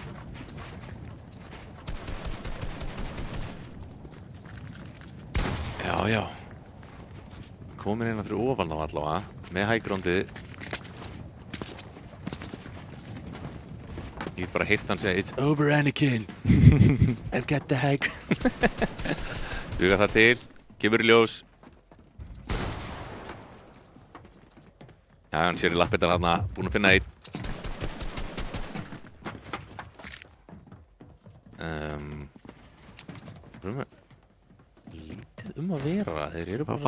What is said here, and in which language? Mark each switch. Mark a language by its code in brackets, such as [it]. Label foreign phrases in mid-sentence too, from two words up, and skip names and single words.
[is] Já. Komin hérna fyrir ofan þá allavega. Með hægróndið. Ég get bara heyrt hann segja [en] It's over Anakin. I've got the high ground. [is] Duga það til. Kemur í ljós. Já, hann sér í lappirnar þarna. Búinn að finna einn. Lítið að vera. Þeir eru bara...